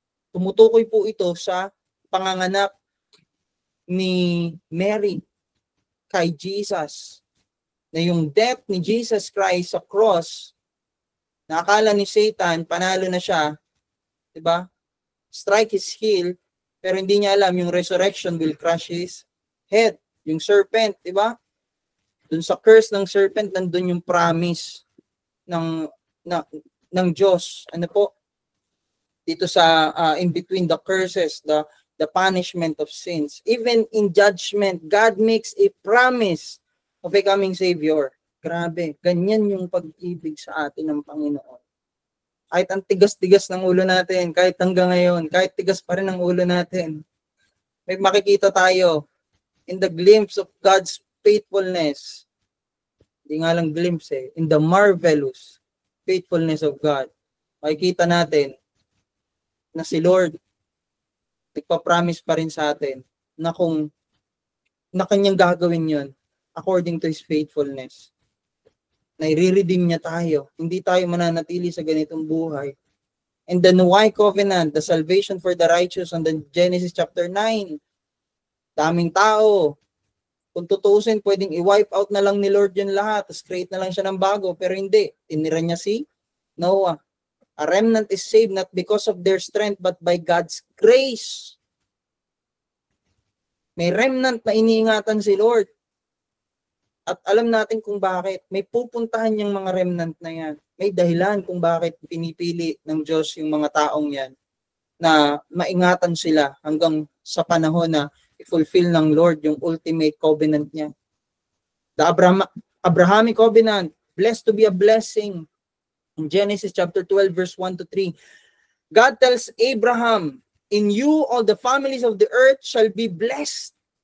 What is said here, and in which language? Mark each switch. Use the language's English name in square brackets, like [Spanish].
[Filipino] Tumutukoy po ito sa panganganak ni Mary kay Jesus, na yung death ni Jesus Christ sa cross, na akala ni Satan, panalo na siya, diba? [English] Strike his heel, [Filipino] pero hindi niya alam yung [English] resurrection will crush his head. [Filipino] Yung serpent, diba? Dun sa curse ng serpent, nandun yung promise ng Diyos. Ano po? Dito sa, [English] in between the curses, the punishment of sins. Even in judgment, God makes a promise of a coming Savior. [Filipino] Grabe, ganyan yung pag-ibig sa atin ng Panginoon. Kahit ang tigas-tigas ng ulo natin, kahit hanggang ngayon, kahit tigas pa rin ang ulo natin, may makikita tayo [English] in the glimpse of God's faithfulness. [Filipino] Hindi nga lang glimpse eh, [English] in the marvelous faithfulness of God. [Filipino] Makikita natin na si Lord nagpa-promise pa rin sa atin na kung na kanyang gagawin yon [English] according to His faithfulness. [Filipino] Na i-redeem niya tayo. Hindi tayo mananatili sa ganitong buhay. [English] And the Noahic covenant, the salvation for the righteous on the Genesis chapter 9. [Filipino] Daming tao. Kung tutusin, pwedeng i-wipe out na lang ni Lord yun lahat. Tapos create na lang siya ng bago. Pero hindi. Tinira niya si Noah. [English] A remnant is saved not because of their strength but by God's grace. [Filipino] May remnant na iniingatan si Lord. At alam natin kung bakit. May pupuntahan yung mga remnant na yan. May dahilan kung bakit pinipili ng Diyos yung mga taong yan na maingatan sila hanggang sa panahon na i-fulfill ng Lord yung ultimate covenant niya. [English] The Abrahamic covenant, blessed to be a blessing. In Genesis chapter 12 verse 1 to 3, God tells Abraham, in you all the families of the earth shall be blessed.